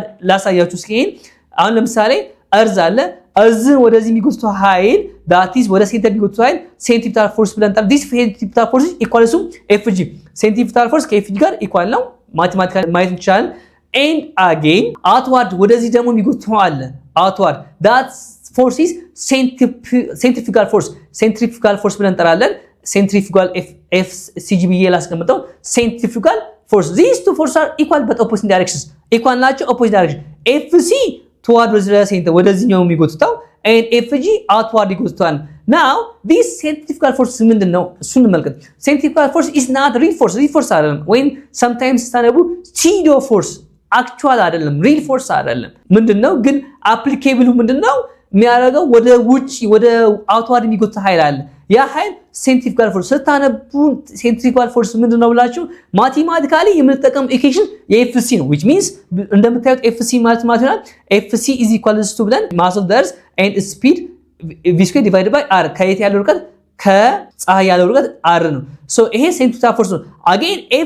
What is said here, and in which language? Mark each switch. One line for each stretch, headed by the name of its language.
Amharic: ላሳያችሁ እስኪ አሁን ለምሳሌ እርዝ አለ። እርዝን ወደዚህ የሚጎትተው ኃይል that is ወደ ሴንተር የሚጎትተው ኃይል ሴንትሪፒታል ፎርስ ብለን ጠራ። this ሴንትሪፒታል ፎርስ ኢኳል ቱ ኤፍጂ። ሴንትሪፒታል ፎርስ ከኤፍጂ ጋር ኢኳል ነው። ማቴማቲካሊ ማየት እንችላለን። and again outward ወደዚህ ደግሞ የሚጎትተው አለ outward
English: that force is centrifugal force
Amharic: ብለን እንጠራለን። centrifugal FCGB ላስቀምጠው centrifugal force.
English: These two forces are equal but opposite directions. equal
Amharic: ናቸው
English: opposite direction. FC toward the center
Amharic: ወደዚህኛው የሚጎትተው
English: and FG outward ይጎትተዋል። now this centrifugal force ምንድነው?
Amharic: እሱን እንመልከት።
English: centrifugal force is not real force
Amharic: አይደለም ወይም sometimes ስታነቡ pseudo force አክቹዋል አይደለም፣ ሪል ፎርስ አይደለም። ምንድነው ግን አፕሊኬብሉ ምንድነው የሚያደርገው? ወደ ውጪ ወደ አውትዋርድ የሚጎትት ኃይል አለ። ያ ኃይል ሴንትሪፉጋል ፎርስ። ስታነቡ ሴንትሪፉጋል ፎርስ ምንድነው ብላችሁ ማቴማቲካሊ የምንጠቀም ኢኩዌሽን የኤፍሲ ነው which means እንደምታዩት ኤፍሲ ማለት ይሆናል ኤፍሲ is equals to ብለን
English: mass of the earth and speed v squared divided by r
Amharic: ከየት ያለው ርቀት ከፀሐይ ያለው ርቀት r ነው። ሶ ይሄ ሴንትሪፉጋል ፎርስ ነው። again